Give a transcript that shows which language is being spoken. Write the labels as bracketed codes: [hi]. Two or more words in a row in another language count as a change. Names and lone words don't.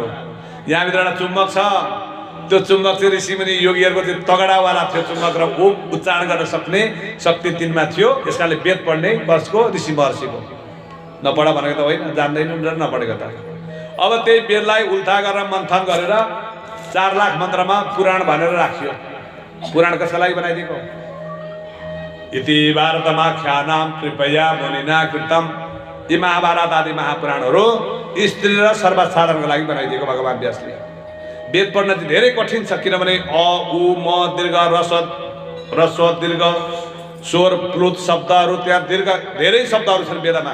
[ne] यहाँभित्र एउटा चुम्बक छ, त्यो चुम्बक चाहिँ ऋषिमुनि योगीहरूको चाहिँ तगडावाला थियो चुम्बक, र ओम उच्चारण गर्न सक्ने शक्ति तिनमा थियो। यसकाले वेद पढ्ने कसको? ऋषि महर्षिको। नपढ भनेको त होइन, जान्दैनन् र नपढेको त। अब त्यही वेदलाई उल्था गरेर मन्थन गरेर 4 लाख मन्त्रमा पुराण भनेर राखियो। पुराण कसको लागि बनाइदिएको? [sa] इति भारतमाख्यानां कृपया मुनिना कृतम। [ne] यी महाभारत आदि महापुराणहरू स्त्री र सर्वसाधारणको लागि बनाइदिएको भगवान व्यासले। वेद पढ्न चाहिँ धेरै कठिन छ, किनभने अ उ म दीर्घ रस्व दीर्घ स्वर प्लुत शब्दहरू, त्यहाँ दीर्घ धेरै शब्दहरू छन् वेदमा।